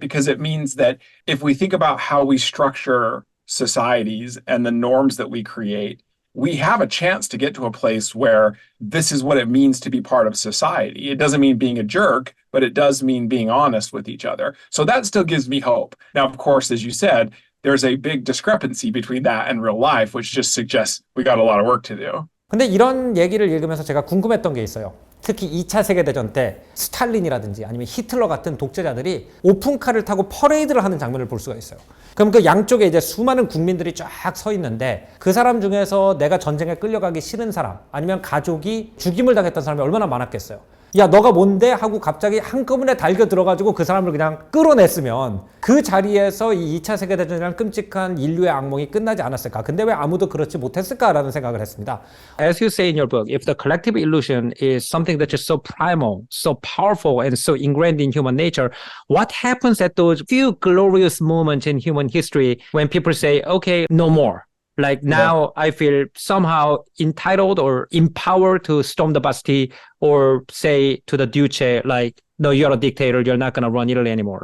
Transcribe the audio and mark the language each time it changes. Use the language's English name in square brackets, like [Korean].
[English] Because it means that if we think about how we structure societies and the norms that we create, we have a chance to get to a place where this is what it means to be part of society. It doesn't mean being a jerk, but it does mean being honest with each other. So that still gives me hope. Now, of course, as you said, there's a big discrepancy between that and real life, which just suggests we got a lot of work to do. [Korean] 근데 이런 얘기를 읽으면서 제가 궁금했던 게 있어요. 특히 2차 세계대전 때 스탈린이라든지 아니면 히틀러 같은 독재자들이 오픈카를 타고 퍼레이드를 하는 장면을 볼 수가 있어요. 그럼 그 양쪽에 이제 수많은 국민들이 쫙 서 있는데 그 사람 중에서 내가 전쟁에 끌려가기 싫은 사람 아니면 가족이 죽임을 당했던 사람이 얼마나 많았겠어요. 야, 너가 뭔데? 하고 갑자기 한꺼번에 달겨 들어가지고 그 사람을 그냥 끌어냈으면 그 자리에서 이 2차 세계대전이라는 끔찍한 인류의 악몽이 끝나지 않았을까? 근데 왜 아무도 그렇지 못했을까라는 생각을 했습니다. [English] As you say in your book, if the collective illusion is something that's just so primal, so powerful, and so ingrained in human nature, what happens at those few glorious moments in human history when people say, okay, no more? Like now I feel somehow entitled or empowered to storm the Bastille or say to the Duce, like, no, you're a dictator, you're not going to run Italy anymore.